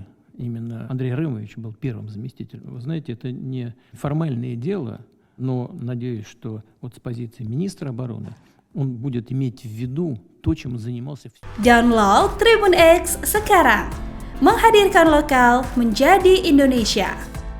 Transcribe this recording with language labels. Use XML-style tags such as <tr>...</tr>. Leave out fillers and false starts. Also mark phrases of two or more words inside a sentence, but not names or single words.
<ru>Именно Андрей Рымович был первым заместителем. Вы знаете, это не формальное дело, но надеюсь, что вот с позиции министра обороны он будет иметь в виду то, чем он занимался.</ru> <id>Download Tribun X sekarang. Menghadirkan lokal menjadi Indonesia.</id>